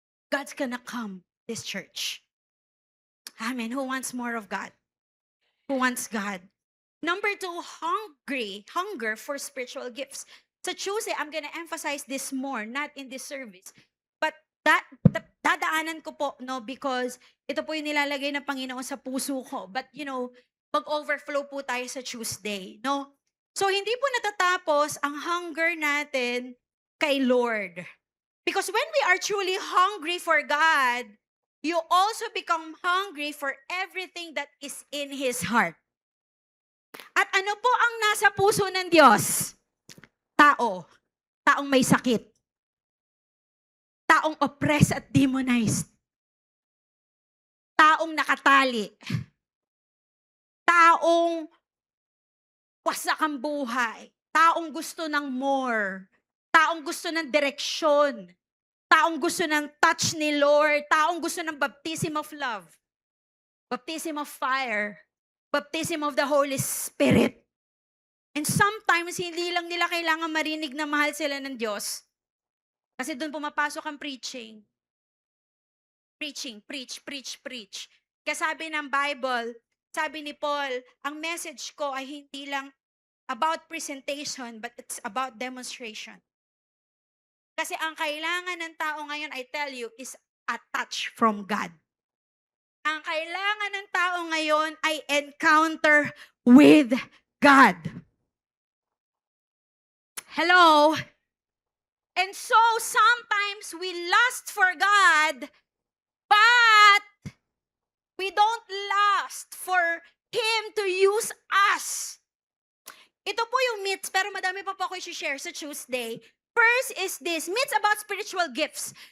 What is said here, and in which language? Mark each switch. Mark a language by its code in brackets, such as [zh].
[en] God's gonna come this church. Amen. Who wants more of God? Who wants God? Number 2, hunger for spiritual gifts. [tl] Sa [en] Tuesday, I'm gonna emphasize this more, not in this service. But [tl] dadaanan ko po, no, because ito po yung nilalagay ng Panginoon sa puso ko. But, mag-overflow po tayo sa Tuesday, no? So, hindi po natatapos ang hunger natin kay Lord. [en] Because when we are truly hungry for God, you also become hungry for everything that is in His heart. [tl] At ano po ang nasa puso ng Diyos? Taong may sakit. Taong oppressed at demonized. Taong nakatali. Taong wasak ang buhay. Taong gusto ng more. Taong gusto ng direksyon. Taong gusto ng touch ni Lord. Taong gusto ng [en] baptism of love. Baptism of fire. Baptism of the Holy Spirit. And sometimes, [tl] hindi lang nila kailangan marinig na mahal sila ng Diyos. Kasi doon pumapasok ang preaching. Preaching, preach, preach, preach. Kaya sabi ng Bible, sabi ni Paul, ang message ko ay hindi lang about presentation, [en] but it's about demonstration. [tl] Kasi ang kailangan ng tao ngayon, [en] I tell you, is a touch from God. [tl] Ang kailangan ng tao ngayon ay encounter with God. [en] Hello? And so, sometimes we lust for God, but we don't lust for Him to use us. [tl] Ito po yung myths, pero madami pa po ako i-share sa Tuesday. [en] First is this, myths about spiritual gifts.